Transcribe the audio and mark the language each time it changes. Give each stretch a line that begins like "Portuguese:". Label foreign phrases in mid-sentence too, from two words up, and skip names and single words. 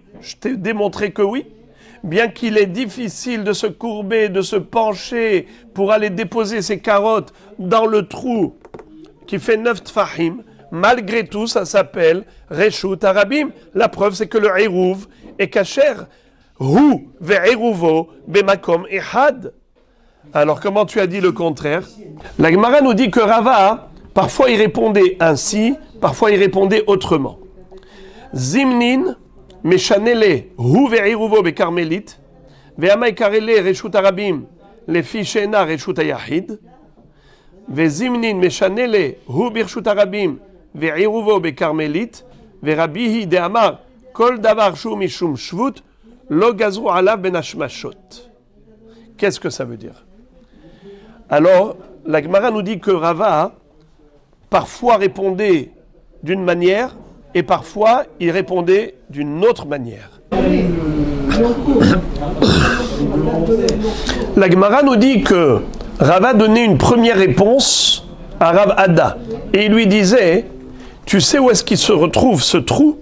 French: Je t'ai démontré que oui. Bien qu'il est difficile de se courber, de se pencher pour aller déposer ses carottes dans le trou qui fait 9 tfahim, malgré tout, ça s'appelle
Hebrew: רשות הרבים.
French: La preuve, c'est que le Eruv est kasher.
Hebrew: הוא ועירובו במקום אחד.
French: Alors, comment tu as dit le contraire? La Gemara nous dit que Rava, parfois il répondait ainsi, parfois il répondait autrement.
Hebrew: זימנין משני ליה הוא ועירובו בכרמלית ואמאי קרי ליה רשות הרבים לפי שאינה רשות היחיד וזימנין משני ליה הוא ברשות הרבים ועירובו בכרמלית ורבי היא דאמר כל דבר שהוא משום שבות לא גזרו עליו בין השמשות.
French: Qu'est-ce que ça veut dire? Alors, la Gemara nous dit que Rava parfois répondait d'une manière et parfois il répondait d'une autre manière. La Gemara nous dit que Rava donnait une première réponse à Rav Ada et il lui disait, tu sais où est-ce qu'il se retrouve ce trou?